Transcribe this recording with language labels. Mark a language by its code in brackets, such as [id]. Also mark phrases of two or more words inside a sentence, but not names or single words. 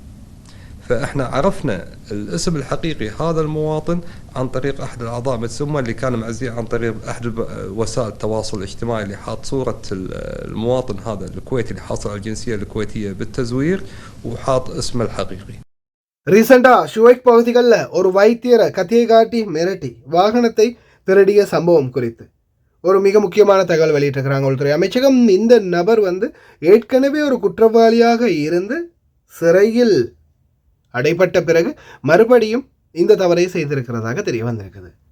[ar] فإحنا عرفنا الاسم الحقيقي هذا المواطن عن طريق أحد الأعضاء مجلس الأمة اللي كان معزيه عن طريق أحد وسائل التواصل الاجتماعي اللي حاط صورة المواطن هذا الكويتي اللي حاصل على الجنسية الكويتية بالتزوير وحاط اسمه الحقيقي. [ta] ரீசெண்டா ஷுவைக் பகுதிகளில் ஒரு வைத்தியரை கத்தியை காட்டி மிரட்டி வாகனத்தை திருடிய சம்பவம் குறித்து ஒரு மிக முக்கியமான தகவல் வெளியிட்டிருக்கிறாங்க உள்துறை அமைச்சகம். இந்த நபர் ஏற்கனவே ஒரு குற்றவாளியாக இருந்து சிறையில் அடைப்பட்ட பிறகு மறுபடியும் இந்த தவறை செய்திருக்கிறதாக தெரிய வந்திருக்குது.